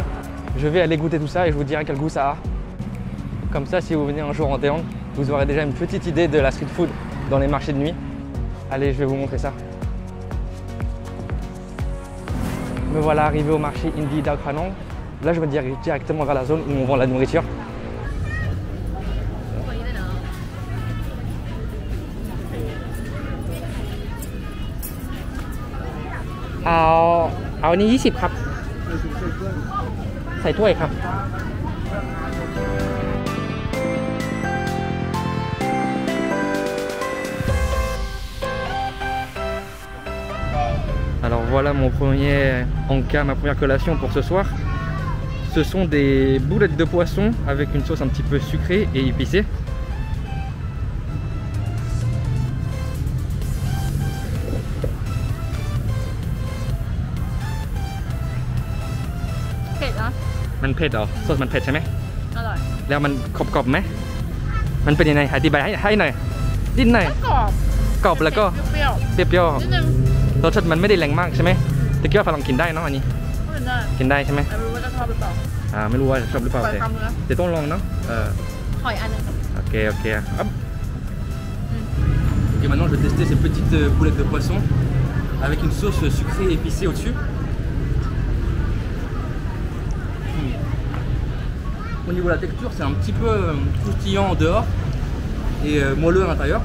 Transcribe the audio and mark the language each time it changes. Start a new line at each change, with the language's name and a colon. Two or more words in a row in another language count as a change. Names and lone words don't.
French: Je vais aller goûter tout ça et je vous dirai quel goût ça a. Comme ça, si vous venez un jour en Thaïlande, vous aurez déjà une petite idée de la street food dans les marchés de nuit. Allez, je vais vous montrer ça. Me voilà arrivé au marché Indie Dao Phanong. Là, je me dirige directement vers la zone où on vend la nourriture.
Thai: เอานี้20ครับใส่ถ้วยครับ
French: Alors voilà mon premier encas, ma première collation pour ce soir. Ce sont des boulettes de poisson avec une sauce un petit peu sucrée et épicée.
Thai: มันเผ็ดเหรอซอสมันเผ็ดใช่ไหมอร่อยแล้วมันกรอบๆไหมมันเป็นยัง ไงอธิบายให้หน่อยนิดหน่อยกรอบแล้วก็เปรี้ยวๆนิดนึงรสชาติมันไม่ได้แรงมากใช่ไหมแต่คิดว่าฝรั่งกินได้เนาะอันนี้กินได้ใช่ไหมไม่รู้ว่าจะชอบหรือเปล่าไม่รู้ว่าชอบหรือเปล่าแต่ต้องลองเนาะขออีกอันนึงโอเค hop.
French: Et maintenant je vais tester ces petites boulettes de poisson avec une sauce sucrée et épicée au-dessus. Au niveau de la texture, c'est un petit peu croustillant en dehors et moelleux à l'intérieur.